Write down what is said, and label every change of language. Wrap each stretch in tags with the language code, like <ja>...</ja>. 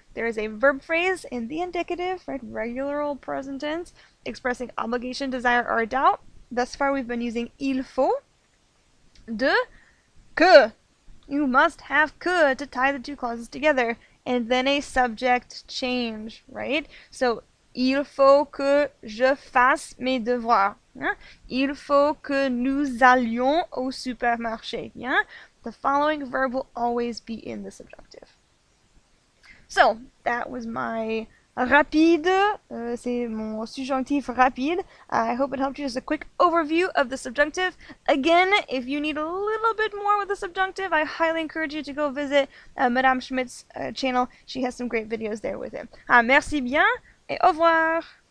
<en>there is a verb phrase in the indicative, right, regular old present tense, expressing obligation, desire, or doubt. Thus far, we've been using il faut, de, que. You must have que to tie the two clauses together. And then a subject change, right?</en> <fr>So, il faut que je fasse mes devoirs. Hein? Il faut que nous allions au supermarché.</fr> <en>Yeah? The following verb will always be in the subjunctive. So, that was my rapide.</en> <fr>C'est mon subjonctif rapide.</fr> <en>I hope it helped you. Just a quick overview of the subjunctive. Again, if you need a little bit more with the subjunctive, I highly encourage you to go visit Madame Schmidt's channel. She has some great videos there with him.</en> <fr>Merci bien et au revoir!</fr>